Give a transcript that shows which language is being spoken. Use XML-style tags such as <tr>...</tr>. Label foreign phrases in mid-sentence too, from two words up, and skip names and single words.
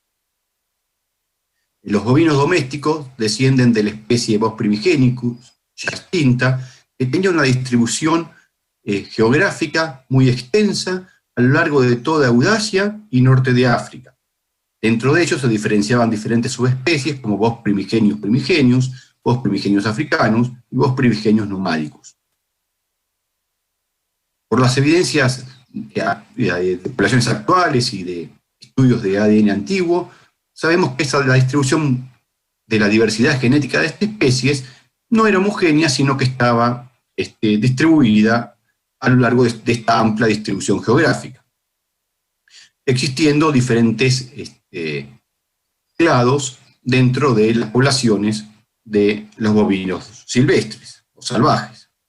<es>Los bovinos domésticos descienden de la especie Bos primigenicus, ya extinta, que tenía una distribución geográfica muy extensa a lo largo de toda Eurasia y norte de África. Dentro de ellos se diferenciaban diferentes subespecies como Bos primigenius primigenius, Bos primigenius africanus y Bos primigenius nomádicos. Por las evidencias de poblaciones actuales y de estudios de ADN antiguo, sabemos que la distribución de la diversidad genética de estas especies no era homogénea, sino que estaba distribuida a lo largo de esta amplia distribución geográfica, existiendo diferentes clados dentro de las poblaciones de los bovinos silvestres o salvajes.</es>